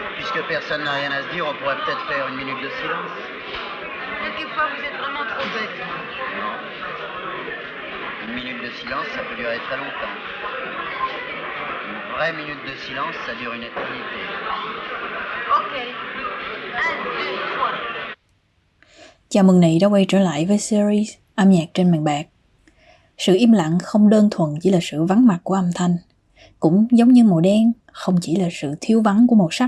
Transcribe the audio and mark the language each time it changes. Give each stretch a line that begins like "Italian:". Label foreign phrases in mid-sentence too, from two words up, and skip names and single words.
French: puisque personne n'a rien à se dire, on pourrait peut-être faire une minute de silence. Quelquefois, vous êtes vraiment trop bête. Non. Une minute de silence, ça peut durer très longtemps. Une vraie minute de silence, ça dure une éternité. Ok. 1, 2, 3.
Vietnamese: Chào mừng Nị đã quay trở lại với series âm nhạc trên màn bạc. Sự im lặng không đơn thuần chỉ là sự vắng mặt của âm thanh, cũng giống như màu đen không chỉ là sự thiếu vắng của màu sắc.